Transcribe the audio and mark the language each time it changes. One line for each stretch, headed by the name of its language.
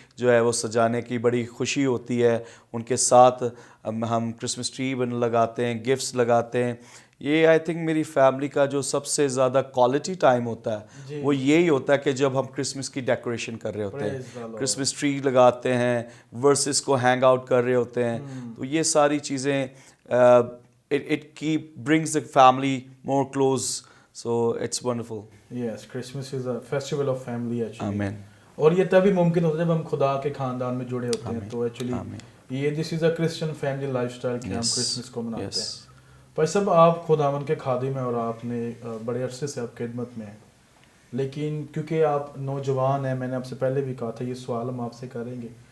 Urdu: جو ہے وہ سجانے کی بڑی خوشی ہوتی ہے. ان کے ساتھ ہم کرسمس ٹری لگاتے ہیں, گفٹس لگاتے ہیں. یہ
English: I think
Urdu: میری فیملی کا جو سب سے زیادہ کوالٹی ٹائم ہوتا ہے وہ یہی ہوتا ہے کہ جب ہم کرسمس کی ڈیکوریشن کر رہے ہوتے ہیں, کرسمس ٹری لگاتے ہیں, ورسز کو ہینگ آؤٹ کر رہے ہوتے ہیں. تو یہ ساری چیزیں
English: it brings the family more close, so it's wonderful. Yes, Christmas is a festival of family actually. Amen.
Urdu: اور یہ تبھی ممکن ہوتا ہے جب ہم خدا کے خاندان میں جڑے ہوتے ہیں. تو ایکچولی یہ
English: this is a Christian family lifestyle
Urdu: کہ ہم کرسمس کو مناتے ہیں. بھائی صاحب آپ خداوند کے خادم ہیں اور آپ نے بڑے عرصے سے آپ خدمت میں ہیں, لیکن کیونکہ آپ نوجوان ہیں, میں نے آپ سے پہلے بھی کہا تھا یہ سوال ہم آپ سے کریں گے.